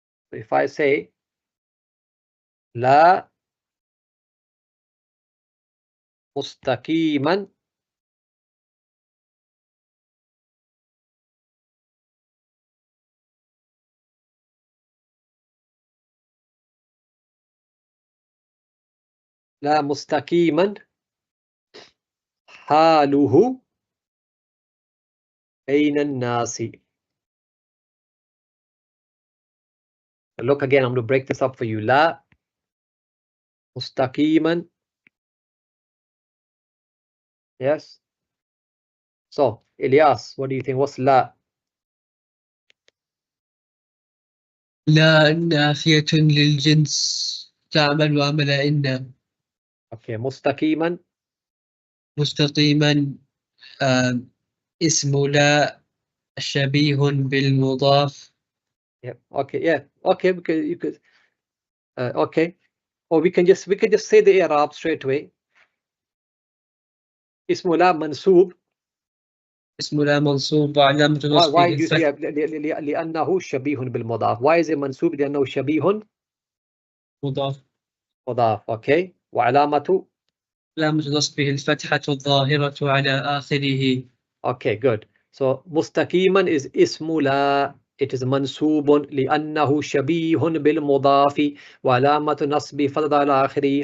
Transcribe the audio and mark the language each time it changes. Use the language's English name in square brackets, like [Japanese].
[English] So if I say [Arabic] لا مستقيما لا مستقيما حاله بين الناس. [English] Look again, I'm going to break this up for you. [Arabic] لا مستقيما. [English] Yes. So, Ilyas, what do you think? What's لا? [Arabic] لا نافية للجنس تعمل وعمل إن. Okay, مستقيما. مستقيما اسم لا شبيه بالمضاف. [English] Yeah. Okay. Yeah. Okay. Because you could. Okay. Or we can just say the i'rab straight away. [Arabic] اسم لا منصوب. اسم لا منصوب وعلامة [English] Why [Arabic] نصبه [English] do you say [Arabic] الفتح. لأنه شبيه بالمضاف? [English] Why is it [Arabic] منصوب؟ لأنه شبيه مضاف. مضاف. Okay. وعلامة. علامة نصبه الفتحة الظاهرة على آخره. [English] Okay, good. [Arabic] So مستقيما is اسم لا. It is منصوب لأنه شبيه بالمضاف وعلامة نصبه فتحة على آخره.